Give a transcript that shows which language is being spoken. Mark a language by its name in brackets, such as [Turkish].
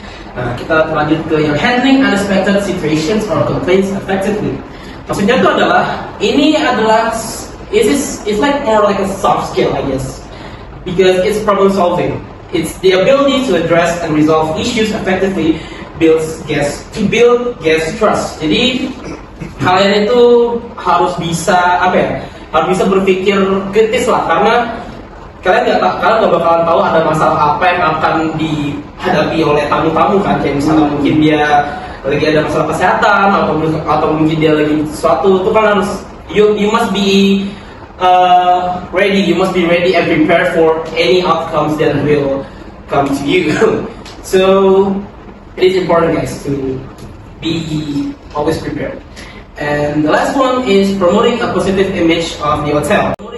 [Indonesian] Nah, kita lanjut ke yang [English] handling unexpected situations or complaints effectively. [Indonesian] Maksudnya itu adalah [English] it's like more like a soft skill, I guess, because it's problem solving. It's the ability to address and resolve issues effectively build guest trust. [Indonesian] Jadi kalian itu harus bisa harus bisa berpikir kritis lah, karena kalian nggak bakalan tahu ada masalah apa yang akan dihadapi oleh tamu-tamu kan. Kayak misalnya mungkin dia lagi ada masalah kesehatan atau mungkin dia lagi sesuatu, itu kan harus [English] you must be ready. You must be ready and prepared for any outcomes that will come to you. So it is important, guys, to be always prepared. And the last one is promoting a positive image of the hotel.